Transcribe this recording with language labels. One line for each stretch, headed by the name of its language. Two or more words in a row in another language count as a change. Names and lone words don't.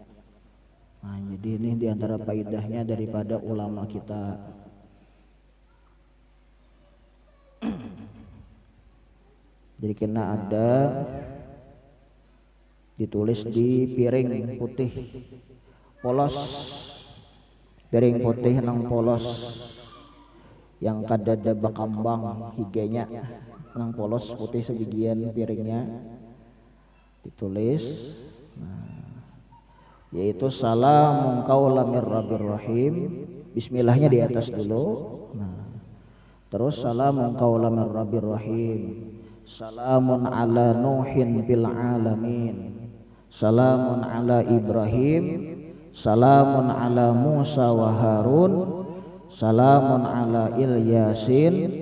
Indonesian: Nah, jadi ini diantara faedahnya daripada ulama kita. Jadi kena ada ditulis di piring putih polos,
Banjar: piring putih nang polos yang kadada bakambang higanya nang polos putih sebagian piringnya ditulis.
Indonesian: Nah, yaitu
Arabic: سلام قولا من رب رحيم.
Indonesian: Bismillahnya di atas dulu. Nah, terus
Arabic: سلام قولا من رب رحيم. سلام على نوح في العالمين. سلام على إبراهيم. سلام على موسى وهارون. سلام على إل ياسين.